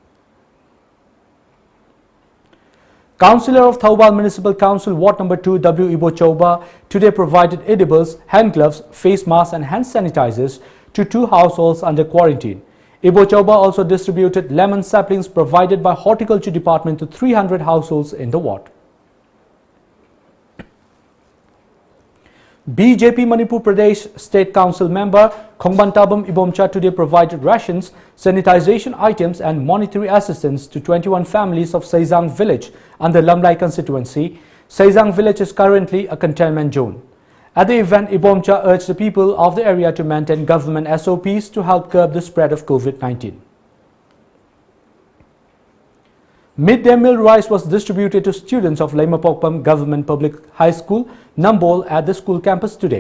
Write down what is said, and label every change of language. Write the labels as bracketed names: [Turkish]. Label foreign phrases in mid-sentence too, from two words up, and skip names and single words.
[English] Councillor of Thoubal Municipal Council Ward number 2 W. Ibo Chauba today provided edibles, hand gloves, face masks and hand sanitizers to 2 households under quarantine. Ibo Chauba also distributed lemon saplings provided by Horticulture Department to 300 households in the ward. BJP Manipur Pradesh State Council member Khongbantabam Ibomcha today provided rations, sanitization items and monetary assistance to 21 families of Saizang village under Lamlai constituency. Saizang village is currently a containment zone. At the event, Ibomcha urged the people of the area to maintain government SOPs to help curb the spread of COVID-19. Midday meal rice was distributed to students of Laimapokpam Government Public High School, Nambol at the school campus today.